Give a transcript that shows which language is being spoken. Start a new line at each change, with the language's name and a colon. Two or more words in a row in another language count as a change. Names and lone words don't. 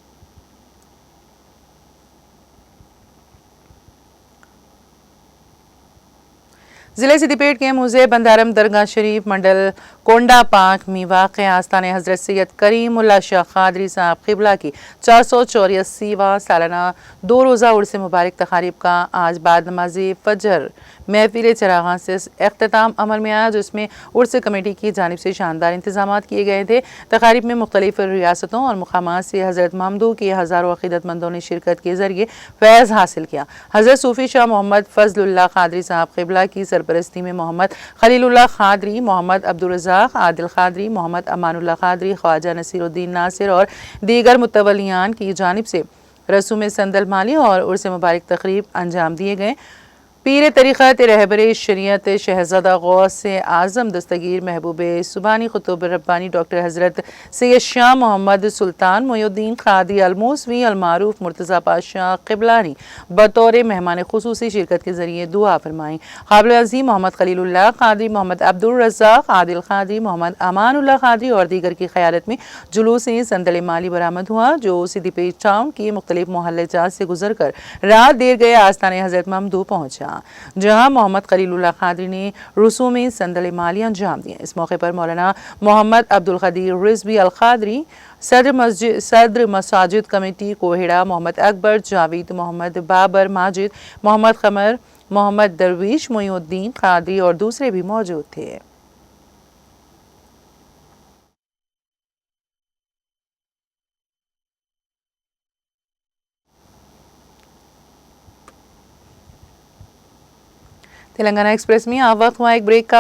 Urdu: ضلعے سدی پیٹ کے موضع بندارم درگاہ شریف منڈل کونڈا پاک میں واقع آستان حضرت سید کریم اللہ شاہ قادری صاحب قبلہ کی 484واں سالانہ 2 روزہ عرس مبارک تقاریب کا آج بعد نماز فجر محفل چراغاں سے اختتام عمل میں آیا، جس میں عرس کمیٹی کی جانب سے شاندار انتظامات کیے گئے تھے. تقاریب میں مختلف ریاستوں اور مقامات سے حضرت محمدو کے ہزاروں عقیدت مندوں نے شرکت کے ذریعے فیض حاصل کیا. حضرت صوفی شاہ محمد فضل اللہ قادری صاحب قبلہ کی سرپرستی میں محمد خلیل اللہ قادری، محمد عبد الرزاق، عادل قادری، محمد امان اللہ قادری, خواجہ نصیر الدین ناصر اور دیگر متولیان کی جانب سے رسوم صندل مالی اور عرس مبارک تقریب انجام دیے گئے. پیر طریقت رہبر شریعت شہزادہ غوث اعظم دستگیر محبوب سبحانی خطوب ربانی ڈاکٹر حضرت سید شاہ محمد سلطان محی الدین قادی الموسوی المعروف مرتضیٰ پاشاہ قبلانی بطور مہمان خصوصی شرکت کے ذریعے دعا فرمائی. قابل عظیم محمد خلیل اللہ قادری، محمد عبد الرزاق، عادل قادری، محمد امان اللہ قادری اور دیگر کی قیادت میں جلوس صندل مالی برآمد ہوا، جو سدی پیٹ ٹاؤن کی مختلف محلے جات سے گزر کر رات دیر گئے آستان حضرت محمدو پہنچا، جہاں محمد خلیل اللہ قادری نے رسوم صندل مالی انجام دیے. اس موقع پر مولانا محمد عبد القدیر رضوی القادری، صدر مساجد کمیٹی کوہیڑا، محمد اکبر جاوید، محمد بابر ماجد، محمد قمر، محمد درویش محی الدین قادری اور دوسرے بھی موجود تھے. تلنگانہ ایکسپریس میں اب وقت ہوا ایک بریک کا.